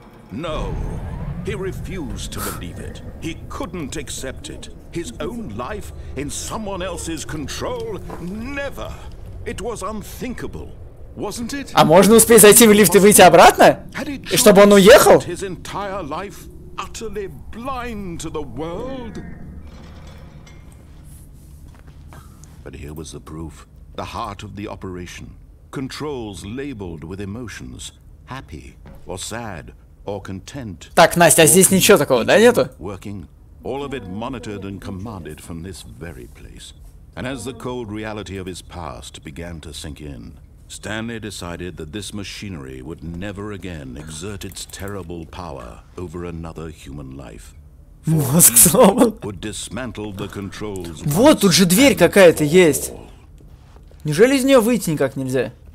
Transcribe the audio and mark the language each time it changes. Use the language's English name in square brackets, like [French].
[English] No, he refused to believe it. He couldn't accept it. His own life in someone else's control? Never. It was unthinkable, wasn't it? [Russian] А можно успеть зайти в лифт и выйти обратно? И чтобы он уехал? [English] His entire life utterly blind to the world. But here was the proof. The heart of the operation. Controls labeled with emotions. Happy or sad. Or content. [Russian] Так, Настя, а здесь ничего такого, да, нету? [English] Working, all of it monitored and commanded from this very place. And as the cold reality of his past began to sink in, Stanley decided that this machinery would never again exert its terrible power over another human life. [Russian] Мозг сломан. [English] Would dismantle the controls. [Russian] Вот, тут же дверь какая-то есть. Неужели из нее выйти никак нельзя?